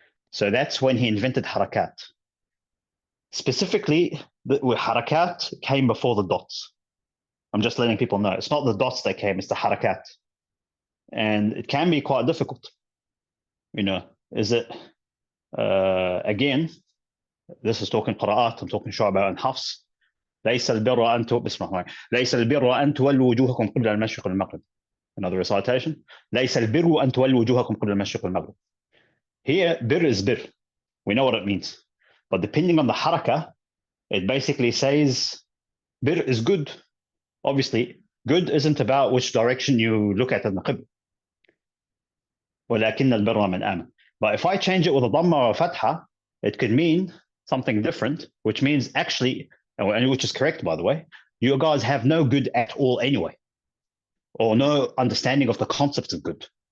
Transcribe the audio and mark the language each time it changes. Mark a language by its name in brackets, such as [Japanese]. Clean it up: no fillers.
[English] So that's when he invented harakat. Specifically, the harakat came before the dots. I'm just letting people know. It's not the dots that came, it's the harakat. And it can be quite difficult. Is it, again, this is talking qira'at, I'm talking shu'ba and hafs. [Arabic] ليس البر أن ليس البر أن تولوا وجوهكم قبل المشرق والمغرب. [English] Another recitation. [Arabic] ليس البر أن تولوا وجوهكم قبل المشرق والمغرب. [English] Here, bir is bir. We know what it means. But depending on the haraka, it basically says bir is good. Obviously, good isn't about which direction you look at in the qibla. [Arabic] ولكن البر من آمن. [English] But if I change it with a dhamma or a fatha, it could mean something different, which means actually, and which is correct, by the way, you guys have no good at all anyway, or no understanding of the concepts of good.